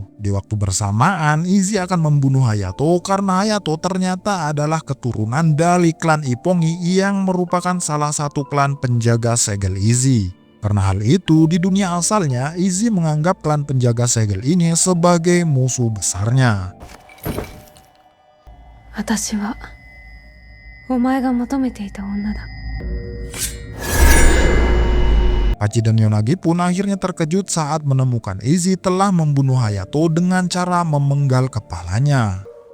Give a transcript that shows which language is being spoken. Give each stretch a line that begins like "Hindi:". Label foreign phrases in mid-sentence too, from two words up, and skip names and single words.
Indonesian: Di waktu bersamaan, Izzy akan membunuh Hayato karena Hayato ternyata adalah keturunan dari klan Ippongi yang merupakan salah satu klan penjaga segel Izzy. Karena hal itu, di dunia asalnya, Izzy menganggap klan penjaga segel ini sebagai musuh besarnya.
Japanese: 私はお前が求めていた女だ。
Indonesian: Hachi dan Yonagi pun akhirnya terkejut saat menemukan Izzy telah membunuh Hayato dengan cara memenggal kepalanya.